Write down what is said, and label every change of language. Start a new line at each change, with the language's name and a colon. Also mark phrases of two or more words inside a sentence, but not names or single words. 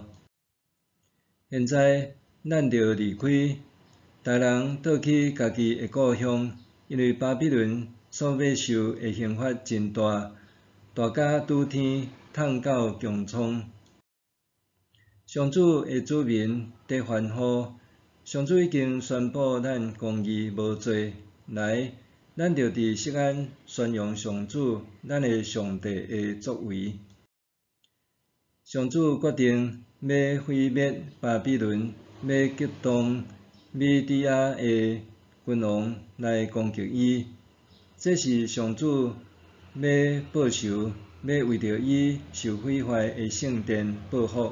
Min Nan Chinese: 现在咱着离开，逐人倒去家己的故乡，因为巴比伦所要受的刑罚真大，大甲拄天痛到强创。上主的子民得欢呼，上主已经宣布咱公义无罪，来，咱着伫锡安宣扬上主咱的上帝的作为。上主决定要毁灭巴比伦，要激动米底亚的君王来攻击伊。这是上主要报仇，要为着伊受毁坏的圣殿报复。